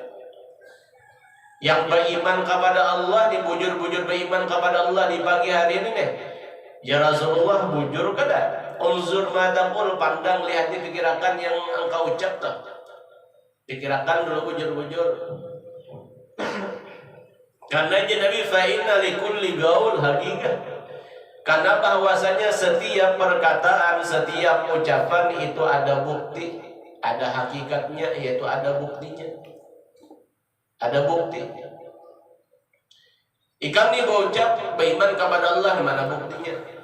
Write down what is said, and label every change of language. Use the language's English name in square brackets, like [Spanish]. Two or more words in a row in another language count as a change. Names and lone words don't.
[Indonesian] Yang beriman kepada Allah, dibujur-bujur beriman kepada Allah di pagi hari ini nih. [Arabic] يا رسول الله, [Banjar] bujur kada? [Arabic] انظر ما تقول, [Indonesian] pandang, lihat, dipikirakan yang engkau ucap tak? [Banjar] Pikirakan dulu bujur-bujur. [Indonesian] Karena Nabi [Arabic] فإن لكل قول حقيقة. [Indonesian] Karena bahwasanya setiap perkataan, setiap ucapan itu ada bukti, ada hakikatnya, yaitu ada buktinya. Ada bukti. Ikam nih berucap beriman kepada Allah, mana buktinya?